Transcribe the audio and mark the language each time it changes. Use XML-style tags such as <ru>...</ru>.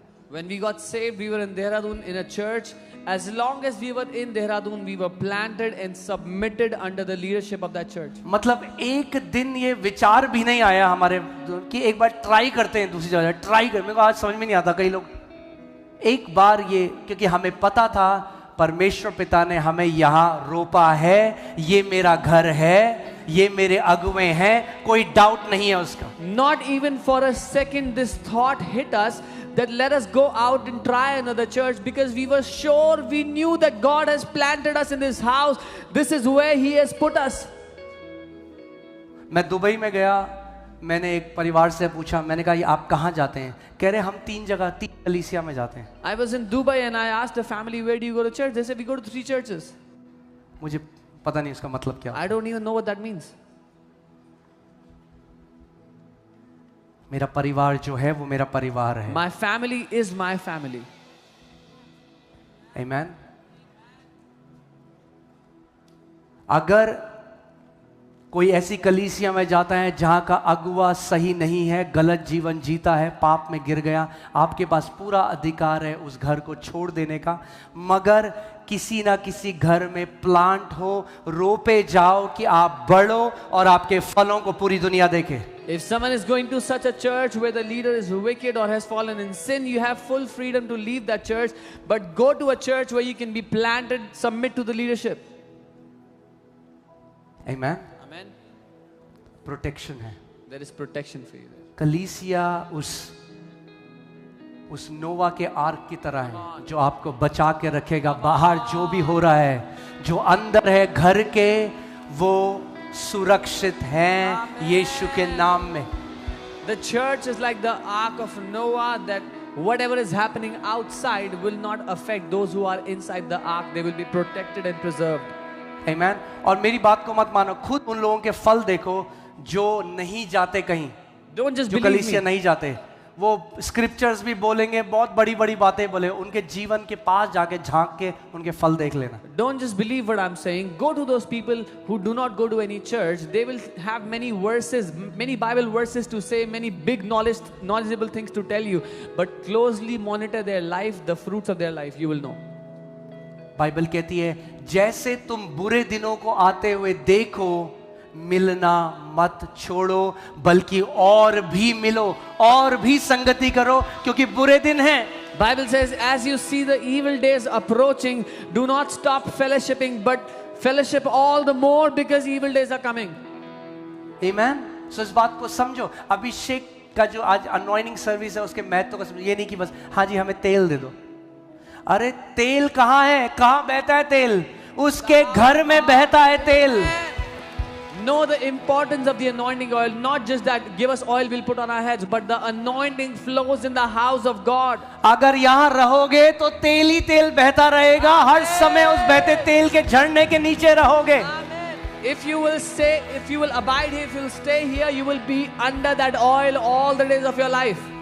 <en>When we got saved, we were in Dehradun in a church. As long as we were in Dehradun, we were planted and submitted under the leadership of that church.</en> <hi>मतलब एक दिन ये विचार भी नहीं आया हमारे कि एक बार ट्राई करते हैं दूसरी जगह. ट्राई कर, मेरे को आज समझ में नहीं आता. कई लोग एक बार ये, क्योंकि हमें पता था परमेश्वर पिता ने हमें यहाँ रोपा है, ये मेरा घर है, ये मेरे अगुए हैं, कोई डाउट नहीं है उसका.</hi> <en>Not even for a second this thought hit us that let us go out and try another church, because we were sure, we knew that God has planted us in this house. This is where He has put us.</en> <hi>मैं Dubai में गया, मैंने एक परिवार से पूछा, मैंने कहा ये आप कहाँ जाते हैं? कह रहे हम 3 कलीसिया में जाते हैं.</hi> <en>I was in Dubai and I asked the family, where do you go to church? They said we go to 3 churches.</en> <hi>मुझे पता नहीं उसका मतलब क्या.</hi> <en>I don't even know what that means.</en> <hi>मेरा परिवार जो है वो मेरा परिवार है.</hi> <en>My family is my family. Amen.</en> <hi>अगर कोई ऐसी कलीसिया में जाता है जहां का अगुआ सही नहीं है, गलत जीवन जीता है, पाप में गिर गया, आपके पास पूरा अधिकार है उस घर को छोड़ देने का. मगर किसी ना किसी घर में प्लांट हो, रोपे जाओ कि आप बढ़ो और आपके फलों को पूरी दुनिया देखे.</hi> <en>If someone is going to such a church where the leader is wicked or has fallen in sin, you have full freedom to leave that church, but go to a church where you can be planted, submit to the leadership. Amen. Amen.</en> <hi>Protection है.</hi> <en>There is protection for you there.</en> <hi>कलीसिया उस नोवा के arc की तरह है जो आपको बचा के रखेगा. बाहर जो भी हो रहा है, जो अंदर है घर के, वो सुरक्षित हैं यीशु के नाम में.</hi> <en>The church is like the ark of Noah, that whatever is happening outside will not affect those who are inside the ark. They will be protected and preserved. Amen.</en> <hi>और मेरी बात को मत मानो, खुद उन लोगों के फल देखो जो नहीं जाते कहीं,</hi> <en>Don't just</en> <hi>जो</hi> <en>believe</en> <hi>कलीसिया</hi> <en>me.</en> <hi>नहीं जाते. वो स्क्रिप्चर्स भी बोलेंगे, बहुत बड़ी बड़ी बातें बोले, उनके जीवन के पास जाके झांक के उनके फल देख लेना.</hi> <en>Don't just believe what I'm saying. Go to those people who do not go to any church. They will have many verses, many Bible verses to say, many big knowledgeable things to tell you. But closely monitor their life, the fruits of their life. You will know.</en> <hi>Bible कहती है जैसे तुम बुरे दिनों को आते हुए देखो, मिलना मत छोड़ो, बल्कि और भी मिलो, और भी संगति करो, क्योंकि बुरे दिन हैं.</hi> <en>Bible says, as you see the evil days approaching, do not stop fellowshipping, but fellowship all the more because evil days are coming. Amen.</en> <hi>So इस बात को समझो. अभिषेक का जो आज अनॉइंटिंग सर्विस है उसके महत्व को समझो. ये नहीं कि बस हाँ जी हमें तेल दे दो. अरे तेल कहाँ है, कहाँ बहता है तेल? उसके घर में बहता है तेल।</hi> <en>Know the importance of the anointing oil. Not just that, give us oil, we'll put on our heads, but the anointing flows in the house of God.</en> <hi>अगर यहाँ रहोगे तो तेल ही तेल बहता रहेगा, हर समय उस बहते तेल के झरने के नीचे रहोगे।</hi> <en>If you will stay, if you will abide here, if you will stay here, you will be under that oil all the days of your life.</en>